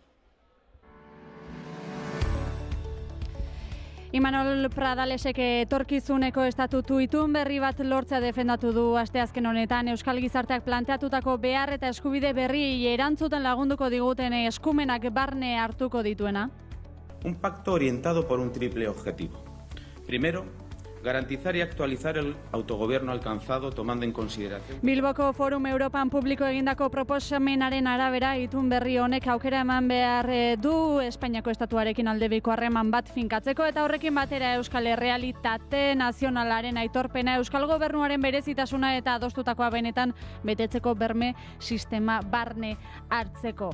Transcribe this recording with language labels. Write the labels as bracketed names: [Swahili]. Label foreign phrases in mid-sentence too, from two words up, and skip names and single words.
[Basque] Imanol Pradalesek etorkizuneko estatutu itun berri bat lortzea defendatu du asteazken honetan. Euskal Gizarteak planteatutako behar eta eskubide berri erantzuten lagunduko diguten eskumenak barne hartuko dituena. [Spanish] Un pacto orientado por un triple objetivo. Primero, garantizar y actualizar el autogobierno alcanzado tomando en consideración. [Basque] Bilboko Forum Europan publiko egindako proposamenaren arabera itun berri honek aukera eman behar du Espainiako estatuarekin aldebiko harreman bat finkatzeko eta horrekin batera euskal errealitate nazionalaren aitorpena euskal gobernuaren berezitasuna eta adostutakoa benetan betetzeko berme sistema barne hartzeko.